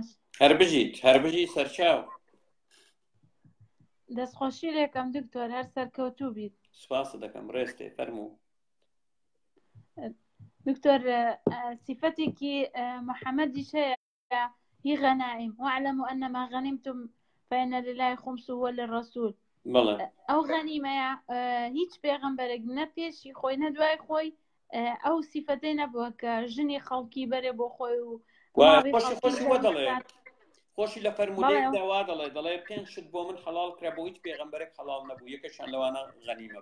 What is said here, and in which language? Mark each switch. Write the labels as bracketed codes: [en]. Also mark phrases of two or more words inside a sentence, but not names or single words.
[ckb] هەر بژی سەرچاو دەستخۆشی لێکم دکتۆر هەر سەرکەوتوو بیت سپاس دەکەم ڕێستێ فەرموو دکتۆر صفەتێکی محەممەدیش هەیە هی غەنائیم [ar] واعلموا أنما غنمتم فإن لله خمسه وللرسول [ckb] ئەو غەنیمەیە هیچ پێغەمبەرێک نە پێشی خۆی نە دوای خۆی ئەو سیفەتەی نەبووە کە ژنی خەڵکی بەرێ بۆ خۆی و خۆشی لە فەرمودەیەکدا وا دەڵێ 5 شت بۆ من حەڵال کرا بۆ هیچ پێغەمبەرێک حەڵال نەبوو یەکەشان لەوانە غەنیمە